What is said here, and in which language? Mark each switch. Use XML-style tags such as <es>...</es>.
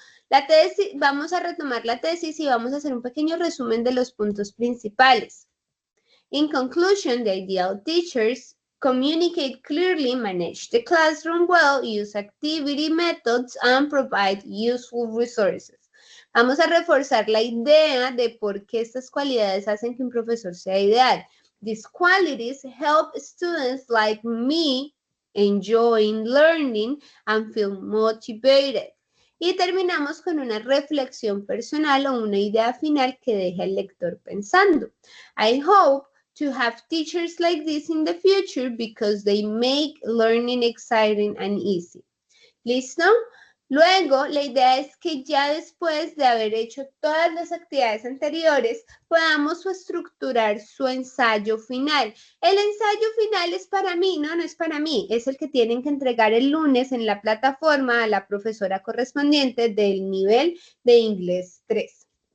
<es>La tesis, vamos a retomar la tesis y vamos a hacer un pequeño resumen de los puntos principales.</es> <en>In conclusion, the ideal teachers communicate clearly, manage the classroom well, use activity methods, and provide useful resources.</en> <es>Vamos a reforzar la idea de por qué estas cualidades hacen que un profesor sea ideal.</es> <en>These qualities help students like me enjoy learning and feel motivated.</en> <es>Y terminamos con una reflexión personal o una idea final que deja al lector pensando.</es> <en>I hope to have teachers like this in the future because they make learning exciting and easy. ¿Listo?</en> <es>Luego, la idea es que ya después de haber hecho todas las actividades anteriores, podamos estructurar su ensayo final. El ensayo final es para mí, no es para mí, es el que tienen que entregar el lunes en la plataforma a la profesora correspondiente del nivel de inglés 3.</es>